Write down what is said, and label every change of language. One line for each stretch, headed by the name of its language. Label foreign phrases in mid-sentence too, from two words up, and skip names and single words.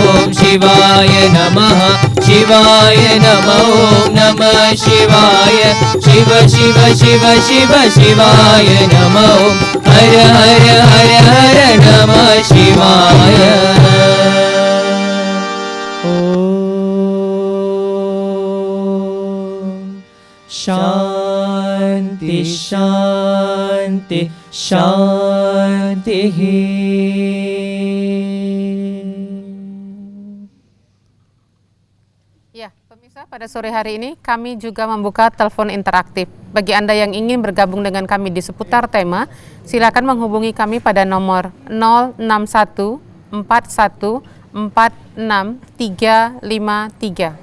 Sanskrit: ॐ शिवाय नमः शिवाय नम ॐ नमः शिवाय शिव शिव शिव शिव शिवाय नम ॐ हर हर हर हर नमः शिवाय शान्ति शान्ति शान्ति.
Indonesian: Ya, pemirsa, pada sore hari ini kami juga membuka telepon interaktif. Bagi Anda yang ingin bergabung dengan kami di seputar tema, silakan menghubungi kami pada nomor 061 41 46 353.